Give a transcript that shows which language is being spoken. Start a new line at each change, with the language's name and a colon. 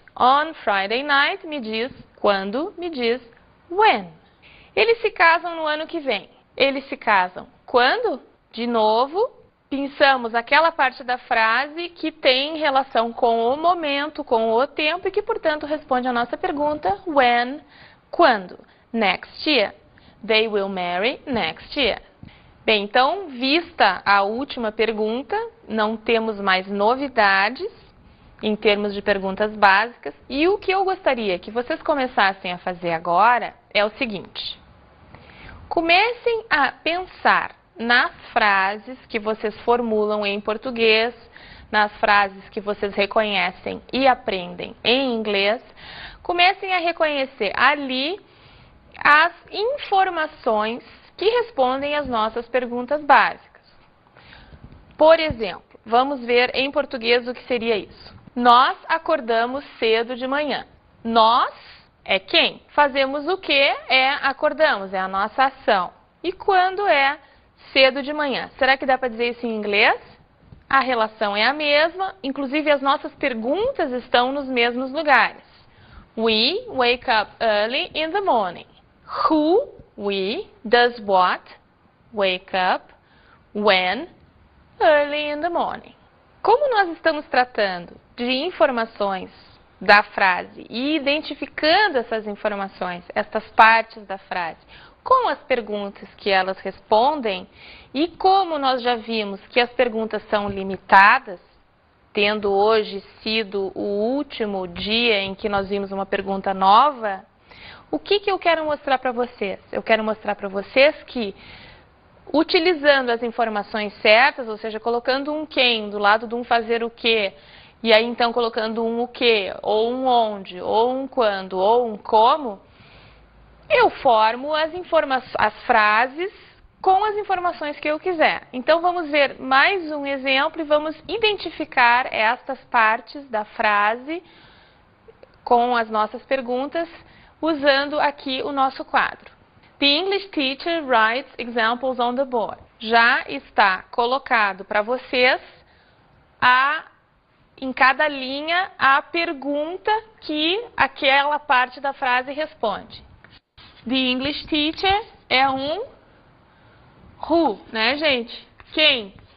English: On Friday night
Portuguese: me diz quando, me diz when. Eles se casam no ano que vem. Eles se casam quando? De novo, pensamos aquela parte da frase que tem relação com o momento, com o tempo e que, portanto, responde a nossa pergunta when, quando.
English: Next year. They will marry next year.
Portuguese: Bem, então, vista a última pergunta, não temos mais novidades em termos de perguntas básicas. E o que eu gostaria que vocês começassem a fazer agora é o seguinte. Comecem a pensar nas frases que vocês formulam em português, nas frases que vocês reconhecem e aprendem em inglês. Comecem a reconhecer ali as informações que respondem às nossas perguntas básicas. Por exemplo, vamos ver em português o que seria isso. Nós acordamos cedo de manhã. Nós é quem? Fazemos o que? É acordamos, é a nossa ação. E quando é cedo de manhã? Será que dá para dizer isso em inglês? A relação é a mesma, inclusive as nossas perguntas estão nos mesmos lugares.
English: We wake up early in the morning. Who, we, does what? Wake up, when, early in the morning.
Portuguese: Como nós estamos tratando de informações da frase e identificando essas informações, essas partes da frase, com as perguntas que elas respondem, e como nós já vimos que as perguntas são limitadas, tendo hoje sido o último dia em que nós vimos uma pergunta nova, o que eu quero mostrar para vocês? Eu quero mostrar para vocês que, utilizando as informações certas, ou seja, colocando um quem do lado de um fazer o quê, e aí então colocando um o quê, ou um onde, ou um quando, ou um como, eu formo as frases com as informações que eu quiser. Então vamos ver mais um exemplo e vamos identificar estas partes da frase com as nossas perguntas, usando aqui o nosso quadro.
English: The English teacher writes examples on the board.
Portuguese: Já está colocado para vocês em cada linha a pergunta que aquela parte da frase responde.
English: The English teacher
Portuguese: é um who, né, gente? Quem?